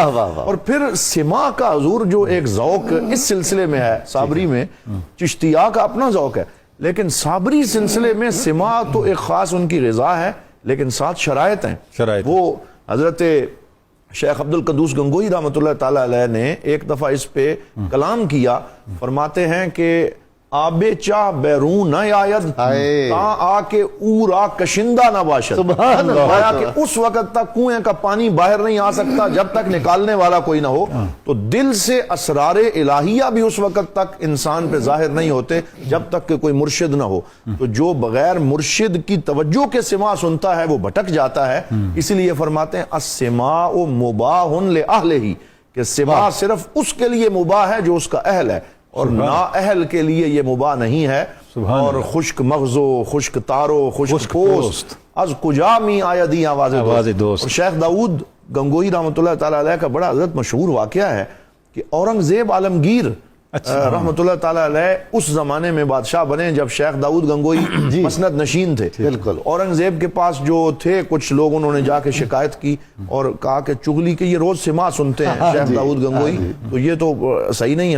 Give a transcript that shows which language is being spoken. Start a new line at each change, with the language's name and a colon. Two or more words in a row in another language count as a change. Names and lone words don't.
Urdu: اور پھر سما کا حضور جو ایک ذوق اس سلسلے میں ہے، صابری میں چشتیہ کا اپنا ذوق ہے، لیکن صابری سلسلے میں سما تو ایک خاص ان کی غذا ہے، لیکن ساتھ شرائط ہیں۔ وہ حضرت شیخ عبدالقدوس گنگوہی رحمۃ اللہ تعالی علیہ نے ایک دفعہ اس پہ کلام کیا، فرماتے ہیں کہ
Persian: آب چاہ بیرون نہ آید تا آ کے اورا کشندہ نہ باشد،
Urdu: فرمایا کہ اس وقت تک کنویں کا پانی باہر نہیں آ سکتا جب تک نکالنے والا کوئی نہ ہو، تو دل سے اسرار الہیہ بھی اس وقت تک انسان پہ ظاہر نہیں ہوتے جب تک کہ کوئی مرشد نہ ہو، تو جو بغیر مرشد کی توجہ کے سما سنتا ہے وہ بھٹک جاتا ہے۔ اسی لیے فرماتے ہیں
Arabic: السماع مباح لأہلہ،
Urdu: کہ سما صرف اس کے لیے مباح ہے جو اس کا اہل ہے، اور نا اہل کے لیے یہ مباح نہیں ہے۔
Persian: اور خشک مغزو، خشک تارو، خشک پوست، از کجا می آیدی آواز دوست۔
Urdu: اور شیخ داؤد گنگوہی رحمۃ اللہ تعالی علیہ کا بڑا حضرت مشہور واقعہ ہے کہ اورنگزیب عالمگیر رحمۃ اللہ تعالی علیہ اس زمانے میں بادشاہ بنے جب شیخ داؤد گنگوہی مسند نشین تھے، اورنگزیب کے پاس جو تھے کچھ لوگ، انہوں نے جا کے شکایت کی اور کہا کہ چغلی کے یہ روز سما سنتے ہیں شیخ داؤد گنگوہی، تو یہ تو صحیح نہیں ہے۔